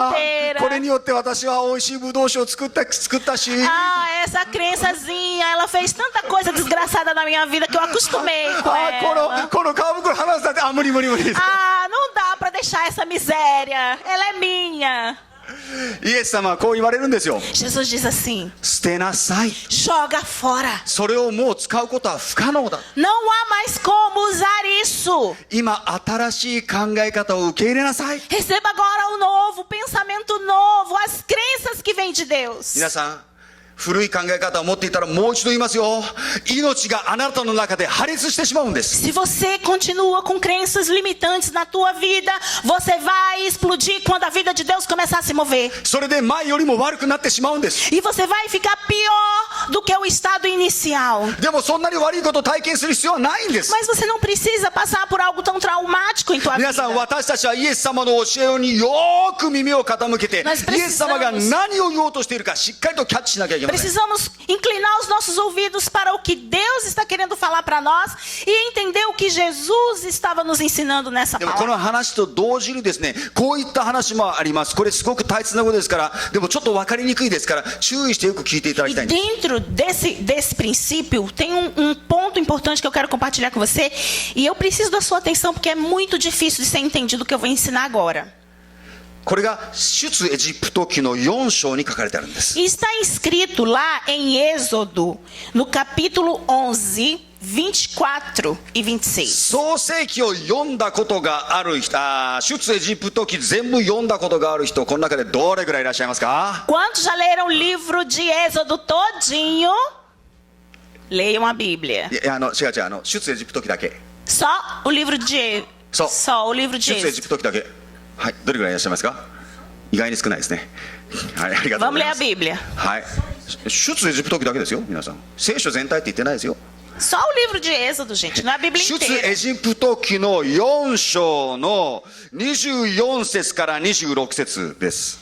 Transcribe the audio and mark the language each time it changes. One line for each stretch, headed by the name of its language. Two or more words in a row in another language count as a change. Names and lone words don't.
Portuguese: あ inteira.
Japanese: これによって私は美味しいブドウ酒を作ったし、
Portuguese: Ah, essa crençazinha, ela fez tanta coisa desgraçada na minha vida que eu acostumei com あ ela.
Japanese: この革袋離したって、無理。
Portuguese: Ah, não dá pra deixar essa miséria, ela é minha.
Japanese: イエス様はこう言われるんですよ。
Portuguese: Jesus diz assim:
Japanese: 捨てなさい。
Portuguese: joga fora.
Japanese: それをもう使うことは不可能だ。
Portuguese: Não há mais como usar isso.
Japanese: 今新しい考え方を受け入れなさい。
Portuguese: Receba agora o novo, o pensamento novo, as crenças que vêm de Deus.
Japanese: 皆さん、古い考え方を持っていたらもう一度言いますよ。命があなたの中で破裂してしまうんです。
Portuguese: Se você continua com crenças limitantes na tua vida, você vai explodir quando a vida de Deus começar a se mover.
Japanese: それで前よりも悪くなってしまうんです。
Portuguese: E você vai ficar pior do que o estado inicial.
Japanese: でもそんなに悪いことを体験する必要はないんです。
Portuguese: Mas você não precisa passar por algo tão traumático em tua
Japanese: 皆さん、
Portuguese: vida.
Japanese: 私たちはイエス様の教えによーく耳を傾けて、
Portuguese: Nós precisamos-
Japanese: イエス様が何を言おうとしているかしっかりとキャッチしなきゃいけません。
Portuguese: Precisamos inclinar os nossos ouvidos para o que Deus está querendo falar para nós e entender o que Jesus estava nos ensinando nessa
Japanese: でもこ
Portuguese: palavra.
Japanese: の話と同時にですね、こういった話もあります。これすごく大切なことですから、でもちょっと分かりにくいですから、注意してよく聞いていただき
Portuguese: E
Japanese: たいんです。
Portuguese: dentro desse princípio, tem um ponto importante que eu quero compartilhar com você. E eu preciso da sua atenção, porque é muito difícil de ser entendido o que eu vou ensinar agora.
Japanese: これが出エジプト記の4章に書かれてあるんです。
Portuguese: E está escrito lá em Êxodo, no capítulo 11, 24 e 26.
Japanese: 創世記を読んだことがある人、出エジプト記全部読んだことがある人、この中でどれぐらいいらっしゃいますか？
Portuguese: Quantos já leram o livro de Êxodo todinho? Leiam a Bíblia.
Japanese: いや違う、出エジプト記だけ。
Portuguese: Só o livro de Só. Só o livro de
Japanese: 出エジ
Portuguese: Êxodo.
Japanese: プト記だけ。はい、どれぐらいいらっしゃいますか？意外に少ないですね。はい、ありがとう
Portuguese: Vamos
Japanese: ござ
Portuguese: ler
Japanese: い
Portuguese: a
Japanese: ます。
Portuguese: Bíblia.
Japanese: はい。出エジプト記だけですよ、皆さん。聖書全体って言ってないですよ。
Portuguese: Só o livro de Êxodo, gente, não é a Bíblia
Japanese: 出
Portuguese: inteira.
Japanese: エジプト記の4章の24節から26節です。